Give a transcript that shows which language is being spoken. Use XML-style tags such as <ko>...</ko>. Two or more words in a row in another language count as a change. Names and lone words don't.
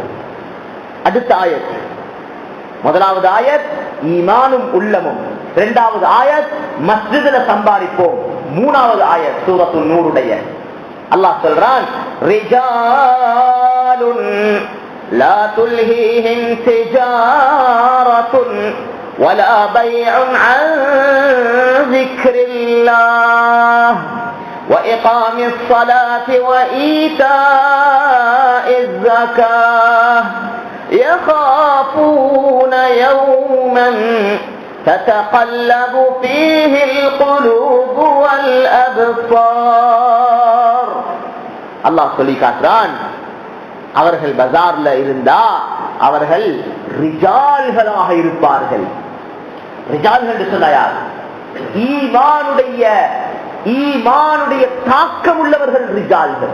<ta>அடுத்த ஆயத், முதலாவது ஆயத் ஈமானும் உள்ளமும், இரண்டாவது ஆயத் மஸ்ஜிதுல சம்பாதிப்போம், மூணாவது ஆயத் சூரத்துன் நூருடைய அல்லாஹ் சொல்றான்,</ta> <ar>رجال لا تلهيهم تجارة ولا بيع عن ذكر الله وإقام الصلاة وإيتاء الزكاة يخافون يوما تتقلب فيه القلوب والأبصار.</ar> <ta>அல்லாஹ் சொல்லி காட்டுறான், அவர்கள் பஜார்ல இருந்தா அவர்கள் ரிஜால்களாக இருப்பார்கள். ரிஜால்கள் என்று சொன்னா யார்? ஈமானுடைய தாக்கம் உள்ளவர்கள் ரிஜால்கள்.</ta>